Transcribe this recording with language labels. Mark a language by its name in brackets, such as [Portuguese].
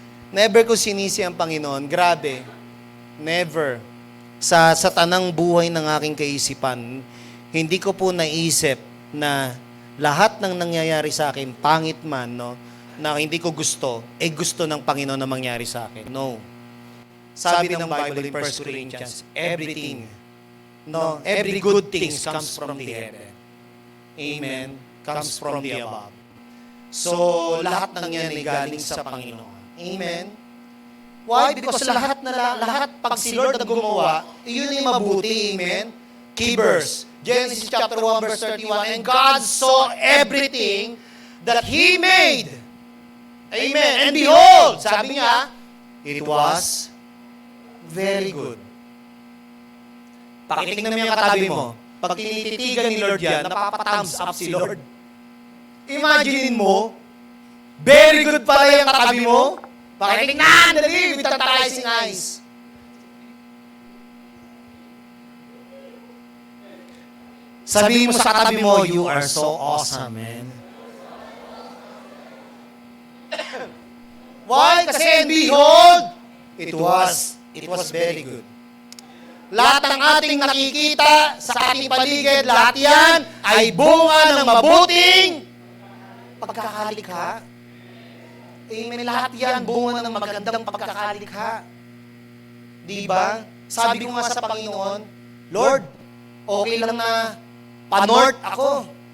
[Filipino] Never ko sinisi ang Panginoon. Grabe. Never. Sa tanang buhay ng aking kaisipan, hindi ko po naisip na lahat ng nangyayari sa akin, pangit man, no, na hindi ko gusto, gusto ng Panginoon na mangyari sa akin. [English] No. [Filipino] Sabi ng [English] Bible in 1 Corinthians, every good thing comes from the heaven. Amen. Comes from the above. [Filipino] So, lahat ng yan ay galing sa Panginoon. Amen. Why? Because lahat, pag si Lord ang gumawa, yun ay mabuti. [English] Amen. Key verse. Genesis chapter 1 verse 31, and God saw everything that He made. Amen. And behold, [Filipino] sabi niya, [English] it was very good. [Filipino] Pakitingnan mo yung katabi mo. Pag tinititigan ni Lord yan, napapa-thumbs up si Lord. Imaginein mo, [English] very good [Filipino] pala yung katabi mo. Pakitingnan, dali, [English] with tantalizing eyes. [Filipino] Sabihin mo sa katabi mo, [English] you are so awesome, man. Why? Kasi and behold, it was very good. [Filipino] Lahat ng ating nakikita sa ating paligid, lahat yan ay bunga ng mabuting pagkakalikha. Amen. Lahat yan bunga ng magandang pagkakalikha. Diba? Sabi ko nga sa Panginoon, Lord, okay lang na pa-north ako.